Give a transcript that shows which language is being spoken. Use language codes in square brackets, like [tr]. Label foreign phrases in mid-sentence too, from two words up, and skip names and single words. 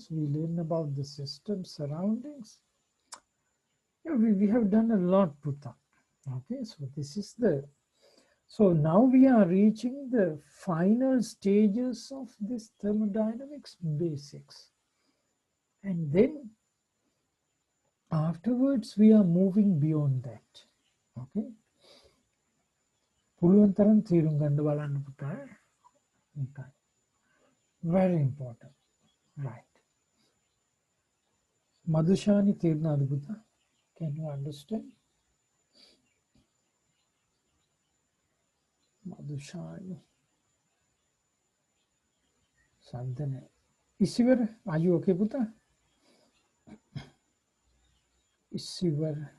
[en] We learn about the system surroundings. Yeah, we have done a lot, Puta. Okay, so this is so now we are reaching the final stages of this thermodynamics basics. And then afterwards we are moving beyond that. [si] Okay. පුළුවන් තරම් තීරුම් ගන්න බලන්න පුතා. [en] Okay. Very important. [si] Right. Madhushani තේරුණාද පුතා? [en] Can you understand? Madhushani. Sandhana. Isivar, are you okay, Puta? Isivar.